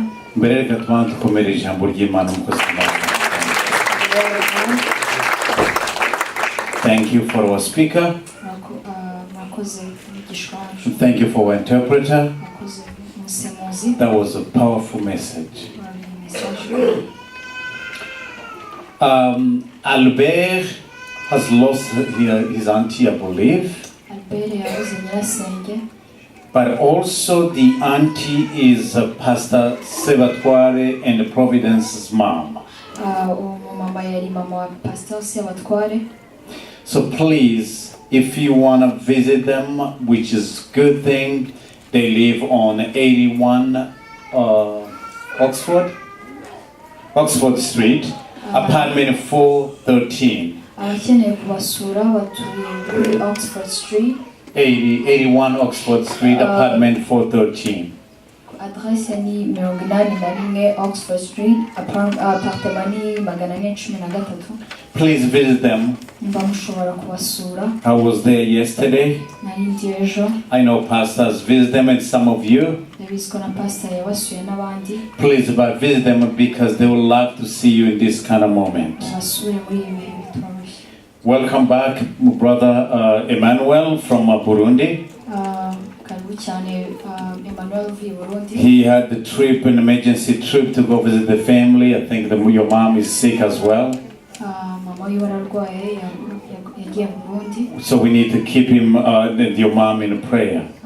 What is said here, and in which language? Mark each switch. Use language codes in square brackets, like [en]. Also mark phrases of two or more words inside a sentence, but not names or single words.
[rw] Mbere reka tubanze dukomere ijambo ry'Imana umukozi w'Imana. [en] Thank you for our speaker. [rw] mwakoze umwigisha wacu. [en] Thank you for our interpreter. [rw] mwakoze umusemuzi. [en] That was a powerful message. Albert has lost his auntie, I believe. [rw] Albert yabuze nyirasenge. [en] But also the auntie is Pastor Sebatware and Providence's mom. [rw] Mama yari mama wa Pastor Sebatware. [en] So please, if you want to visit them, which is good thing, they live on 81 Oxford Street, apartment 413. [rw] abakeneye kubasura batuye Oxford Street. [en] 81 Oxford Street, apartment 413. [rw] Adresse ni 81 Oxford Street, apartment ni 413. [en] Please visit them. [rw] Mushobora kubasura. [en] I was there yesterday. [rw] Nari ndi ejo. [en] I know pastors visit them and some of you. [rw] Ndabizi na pastor yabasuye n'abandi. [en] Please visit them because they would love to see you in this kind of moment. [rw] Basure muri ibi bihe bitoroshye. [en] Welcome back, brother Emmanuel from Burundi. He had the trip, an emergency trip to go visit the family. I think your mom is sick as well. So we need to keep him, your mom, in prayer.